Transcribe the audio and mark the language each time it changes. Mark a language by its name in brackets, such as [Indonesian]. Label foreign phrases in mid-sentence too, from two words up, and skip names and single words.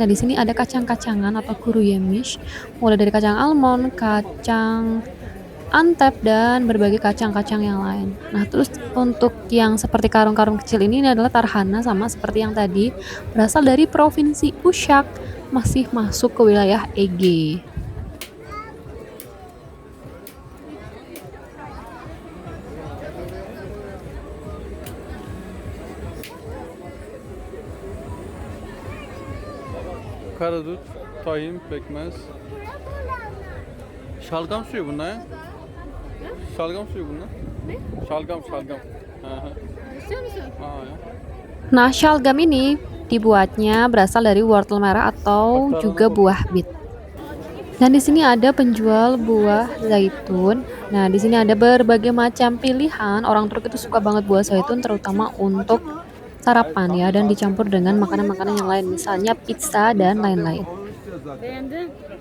[Indonesian] Nah, di sini ada kacang-kacangan atau [Turkish] kuru yemiş. [Indonesian] Mulai dari kacang almond, kacang antep, dan berbagai kacang-kacang yang lain. Nah, terus untuk yang seperti karung-karung kecil ini adalah tarhana, sama seperti yang tadi, berasal dari provinsi Uşak, masih masuk ke wilayah Ege. [Turkish] Karadut, tahin, pekmez. Şalgam suyu bunlar ya. Şalgam suyu bunlar. Ne? Şalgam. Hı hı. İstiyor musun? Aa ya. [Indonesian] Nah, şalgam ini dibuatnya berasal dari wortel merah atau juga buah bit. Dan di sini ada penjual buah zaitun. Nah, di sini ada berbagai macam pilihan. Orang Turki itu suka banget buah zaitun, terutama untuk sarapan ya, dan dicampur dengan makanan-makanan yang lain, misalnya pizza dan lain-lain. [Turkish] Beğendin?